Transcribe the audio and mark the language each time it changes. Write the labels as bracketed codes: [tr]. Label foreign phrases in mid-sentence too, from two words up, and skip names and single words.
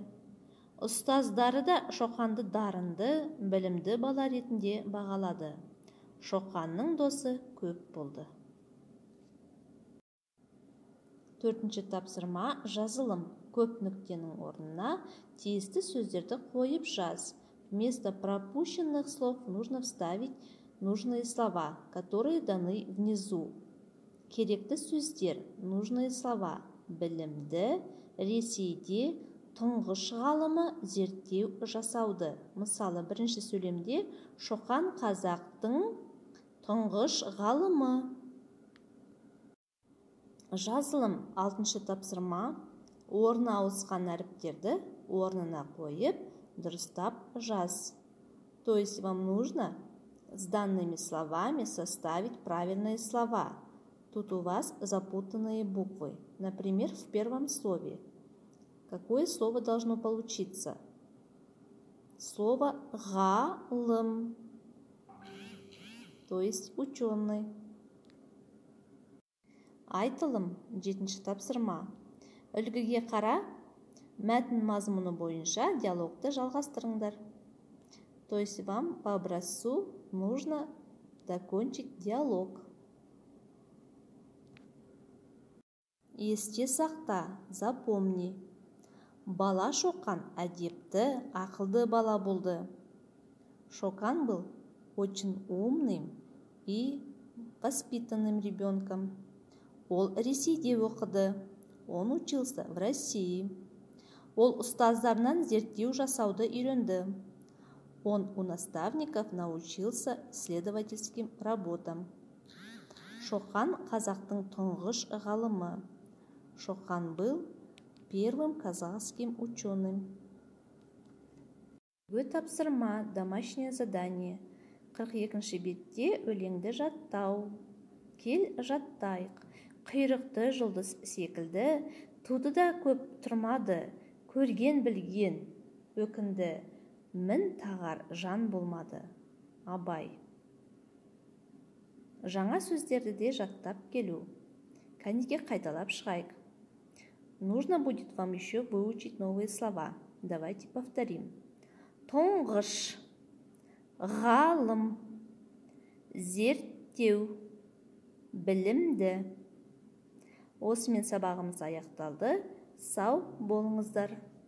[kk] Ұстаздары да Шоқанды дарынды, білімді бала ретінде бағалады. Шоқанның досы көп болды. Төртінші тапсырма. Жазылым. Көп нүктенің орнына тиісті сөздерді қойып жаз. [ru] Вместо пропущенных слов нужно вставить нужные слова, которые даны внизу. [kk] Керекті сөздер, [ru] нужные слова. [kk] Білімді, Ресейде, тұңғыш ғалымы, зерттеу жасауды. Мысалы, бірінші сөйлемде Шоқан қазақтың тұңғыш ғалымы. Жазылым. Алтыншы тапсырма. Орны ауысқан әріптерді орнына қойып, дұрыстап жаз. [ru] То есть вам нужно с данными словами составить правильные слова. Тут у вас запутанные буквы. Например, в первом слове. Какое слово должно получиться? Слово ғалым, то есть ученый. [kk] Айтылым. Жетінші тапсырма. Үлгіге қара, мәтін мазмұны бойынша диалогты жалғастырыңдар. [ru] То есть вам по образцу нужно закончить диалог. [kk] Есте сақта, запомни. Бала Шоқан әдепті, ақылды бала болды. [ru] Шоқан был очень умным и воспитанным ребенком. [kk] Ол Ресейде оқыды. [ru] Он учился в России. [kk] Ол ұстаздарынан зерттеу жасауды үйренді. [ru] Он у наставников научился исследовательским работам. [kk] Шоқан қазақтың тұңғыш ғалымы. [ru] Шоқан был первым казахским ученым. [kk] Тапсырма, [ru] домашнее задание. [kk] 42-ші бетте өлеңді жаттау. Кел жаттайық. Құйрықты жұлдыз секілді, туды да көп тұрмады, көрген білген, өкінді, мін тағар жан болмады. Абай. Жаңа сөздерді де жаттап келу. Кәнеге қайталап шығайық. [ru] Нужно будет вам еще выучить новые слова. Давайте повторим. [kk] Тұңғыш, ғалым, зерттеу, білімді. Осымен сабағымыз аяқталды. Сау болыңыздар.